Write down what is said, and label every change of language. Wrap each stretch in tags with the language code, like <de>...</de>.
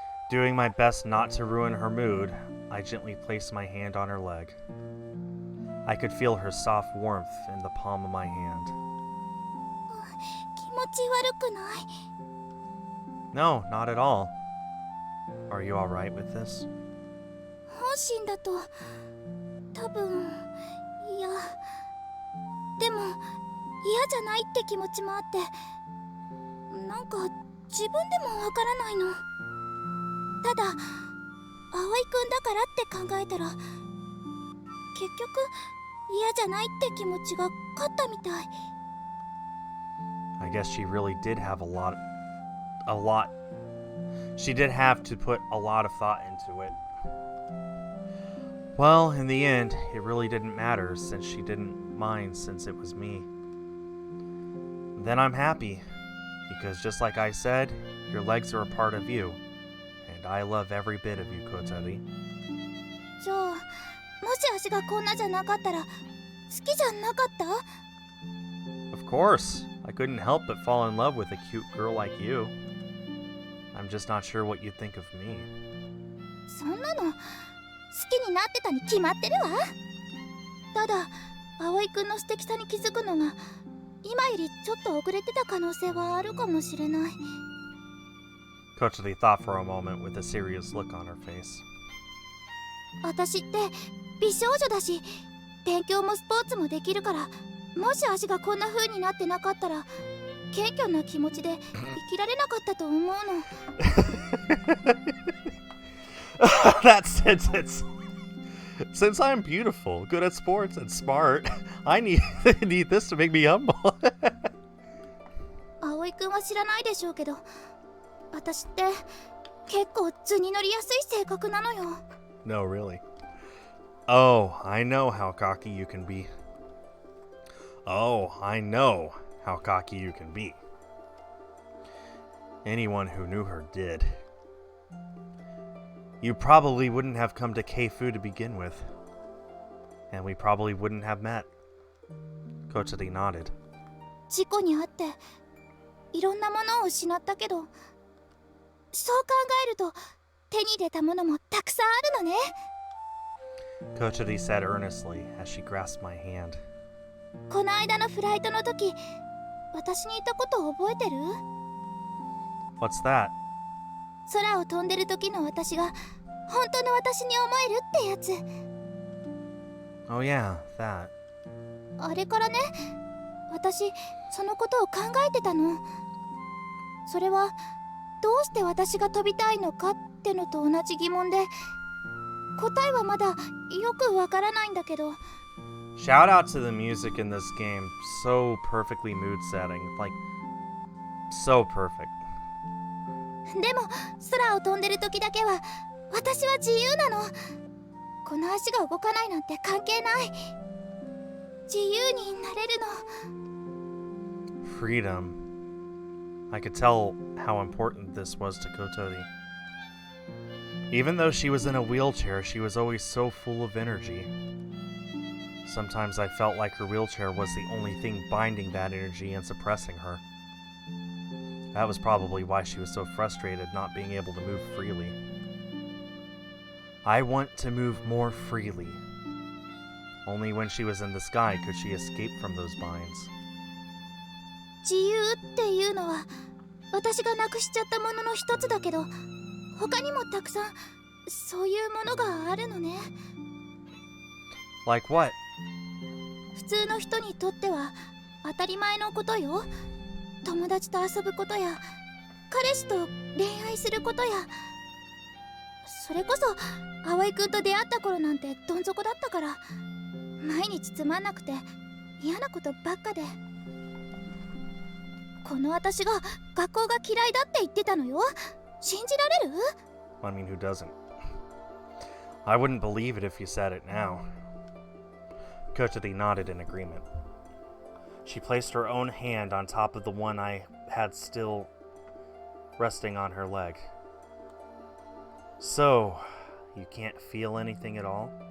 <en>Doing my best not to ruin her mood, I gently placed my hand on her leg. I could feel her soft warmth in the palm of my hand.</en> <ja>気持ち悪くない？</ja> <en>No, not at all. Are you alright with this?</en> <ja>本心だと多分いやでも嫌じゃないって気持ちもあって、なんか自分でもわからないの。ただ葵くんだからって考えたら結局嫌じゃないって気持ちが勝ったみたい。</ja> <en>I guess she really did have she did have to put a lot of thought into it. Well, in the end, it really didn't matter since she didn't mind since it was me. Then I'm happy, because just like I said, your legs are a part of you, and I love every bit of you, Kotori.</en> <ja>じゃあもし足がこんなじゃなかったら好きじゃなかった？</ja> <en>Of course, I couldn't help but fall in love with a cute girl like you. I'm just not sure what you think of me.</en> <ja>そんなの好きになってたに決まってるわ。ただ葵くんの素敵さに気づくのが今よりちょっと遅れてた可能性はあるかもしれない。</ja> <en>Kotori thought for a moment with a serious look on her face.</en> <ja>私って美少女だし勉強もスポーツもできるから、もし足がこんな風になってなかったら謙虚な気持ちで生きられなかったと思うの。</ja> <en>That sentence. Since I'm beautiful, good at sports, and smart, I need this to make me humble.</en> <ja>葵くんは知らないでしょうけど、私って結構図に乗りやすい性格なのよ。</ja> <en>No, really. Oh, I know how cocky you can be. Oh, I know how cocky you can be. Anyone who knew her did. You probably wouldn't have come to Keifu to begin with. And we probably wouldn't have met. Kotori nodded.</en> <ja>事故にあっていろんなものを失ったけど、そう考えると手に入れたものもたくさんあるのね。</ja> <en>Kotori said earnestly as she grasped my hand.</en> <ja>この間のフライトの時、私に言ったことを覚えてる？</ja> <en>What's that?</en> <ja>空を飛んでる時の私が本当の私に思えるってやつ。</ja> <en>Oh yeah, that.</en> <ja>あれからね、私そのことを考えてたの。それはどうして私が飛びたいのかってのと同じ疑問で、答えはまだよくわからないんだけど。</ja> <en>Shout out to the music in this game. So perfectly mood setting. Like, so perfect.</en> <ja>でも空を飛んでる時だけは私は自由なの。この足が動かないなんて関係ない。自由になれるの。</ja> <en>Freedom. I could tell how important this was to Kotori. Even though she was in a wheelchair, she was always so full of energy. Sometimes I felt like her wheelchair was the only thing binding that energy and suppressing her. That was probably why she was so frustrated not being able to move freely. I want to move more freely. Only when she was in the sky could she escape from those binds.</en> <ja>自由っていうのは私がなくしちゃったものの一つだけど、他にもたくさんそういうものがあるのね。</ja> <en>Like what?</en> <ja>普通の人にとっては当たり前のことよ。友達と遊ぶことや彼氏と恋愛することや、それこそ葵くんと出会った頃なんてどん底だったから、毎日つまんなくて嫌なことばっかで。この私が学校が嫌いだって言ってたのよ。信じられる？</ja> <en>I mean, who doesn't? I wouldn't believe it if you said it now. Kotori nodded in agreement. She placed her own hand on top of the one I had still resting on her leg. So, you can't feel anything at all?</en>